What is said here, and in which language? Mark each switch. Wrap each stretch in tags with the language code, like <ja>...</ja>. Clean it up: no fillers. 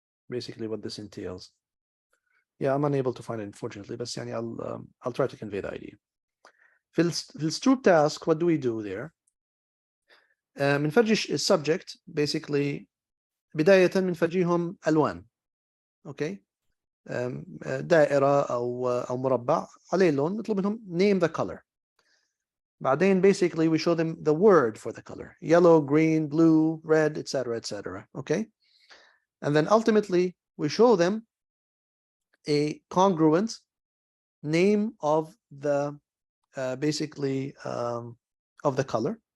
<en>Basically what this entails. Yeah, I'm unable to find it, unfortunately, but</en> <ar>يعني</ar> <en>I'll try to convey the idea.</en> <ar>في الستروب</ar> <en>task, what do we do there?</en> <ar>بنفرجي السبجكت</ar> <en>basically</en> <ar>بداية بنفرجيهم ألوان.</ar> <en>Okay.</en> <ar>دائرة أو مربع عليه لون نطلب منهم</ar> <en>name the color.</en> <ar>بعدين</ar> <en>basically we show them the word for the color. Yellow, green, blue, red, etc., etc. Okay. And then ultimately we show them a congruent name of the basically of the color.</en>